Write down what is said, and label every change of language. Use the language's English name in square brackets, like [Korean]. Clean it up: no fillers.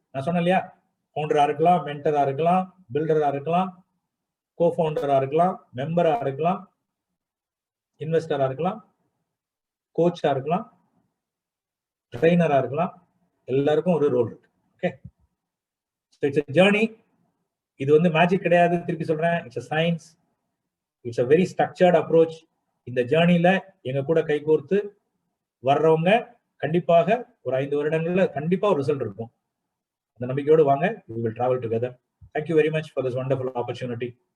[Tamil] நான் சொன்னேன் இல்லையா, ஃபவுண்டரா இருக்கலாம், மென்டரா இருக்கலாம், பில்டரா இருக்கலாம், கோ ஃபவுண்டரா இருக்கலாம், மெம்பரா இருக்கலாம், இன்வெஸ்டரா இருக்கலாம், கோச்சா இருக்கலாம், ட்ரெயினரா இருக்கலாம். எல்லாருக்கும் ஒரு ரோல் இருக்கு. Okay, [English] It's a journey. [Tamil] இது வந்து மேஜிக் கிடையாது, திருப்பி சொல்றேன். [English] It's a science. It's a very structured approach. [Tamil] இந்த ஜேர்னில எங்க கூட கைகோர்த்து வர்றவங்க கண்டிப்பாக ஒரு 5 வருடங்கள்ல கண்டிப்பா ஒரு ரிசல்ட் இருக்கும். அந்த நம்பிக்கையோடு வாங்க. [English] We will travel together. Thank you very much for this wonderful opportunity.